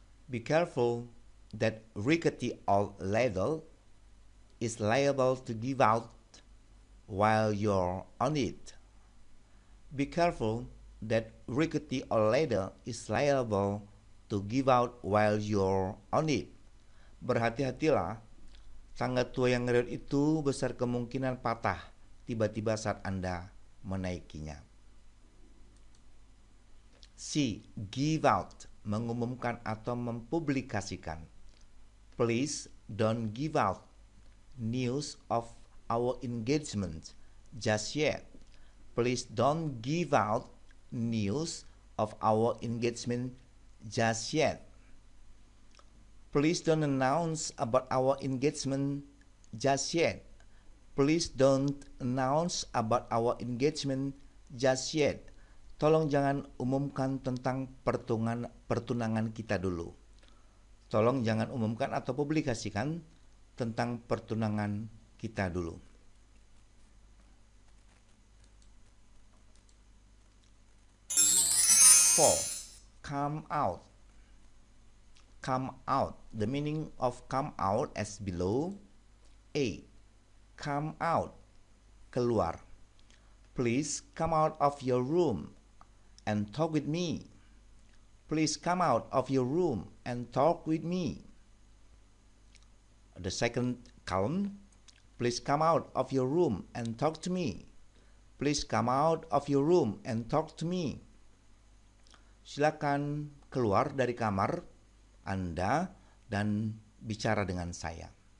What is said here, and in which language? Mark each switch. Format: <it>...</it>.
<en>Be careful that rickety old ladle is liable to give out while you're on it. Be careful that rickety old ladle is liable to give out while you're on it.</en> <id>Berhati-hatilah, tangga tua yang ngeriut itu besar kemungkinan patah tiba-tiba saat Anda menaikinya.</id> <en>C. Give out,</en> <id>mengumumkan atau mempublikasikan.</id> <en>Please don't give out news of our engagement just yet. Please don't give out news of our engagement just yet. Please don't announce about our engagement just yet. Please don't announce about our engagement just yet.</en> <id>Tolong jangan umumkan tentang pertunangan kita dulu. Tolong jangan umumkan atau publikasikan tentang pertunangan kita dulu.</id> <en>Four. Come out. Come out. The meaning of come out as below. A. Come out,</en> <id>keluar.</id> <en>Please come out of your room and talk with me. Please come out of your room and talk with me. The second column, please come out of your room and talk to me. Please come out of your room and talk to me.</en> <id>Silakan keluar dari kamar Anda dan bicara dengan saya.</id>